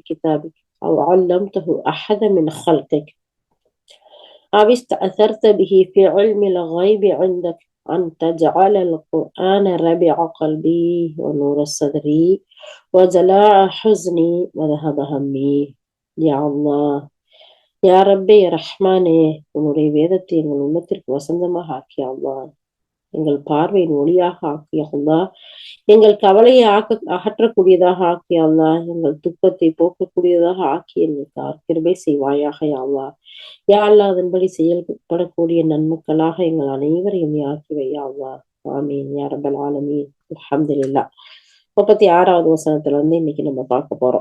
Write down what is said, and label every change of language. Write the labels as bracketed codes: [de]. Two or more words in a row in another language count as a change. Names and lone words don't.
[ar] كتابك أو علمته أحد من خلقك أو استأثرت به في علم الغيب عندك أن تجعل القرآن ربيع قلبي ونور صدري وجلاء حزني وذهب همي يا الله يا ربي يا [ta] ரஹ்மானே உன்னுடைய வேதத்தை எங்கள் உள்ளத்திற்கு வசந்தமாக ஆக்கிய அல்லாஹ் எங்கள் பார்வையின் ஒளியாக ஆக்கிய அல்லாஹ் எங்கள் கவலையை அகற்றக்கூடியதாக ஆக்கிய அல்லாஹ் எங்கள் துக்கத்தை போக்கக்கூடியதாக ஆக்கி எங்களுக்கு கிருபை செய்வாயாக [ar] يا الله يا الله [ta] அதன்படி செயல்படக்கூடிய நன்மக்களாக எங்கள் அனைவரையும் ஆக்கி வையா அல்லாஹ் [ar] آمين يا رب العالمين الحمد لله [ta] 36வது வசனத்துல இருந்து இன்னைக்கு நம்ம பார்க்க போறோம்.